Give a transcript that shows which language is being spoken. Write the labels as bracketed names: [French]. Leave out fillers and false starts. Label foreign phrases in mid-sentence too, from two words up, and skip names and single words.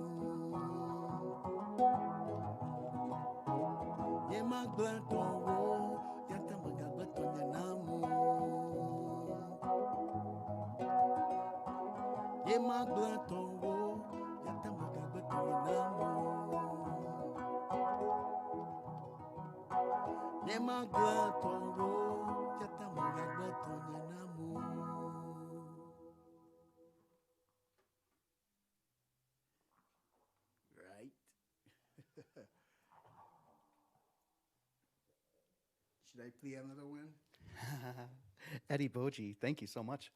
[Ewe] ye magbato wo yata magbato nye namu ye magbato wo yata magbato nye namu ye magbato wo yata magbato nye namu. [English] Right. Should I play another one? Edi Gbordzi, thank you so much.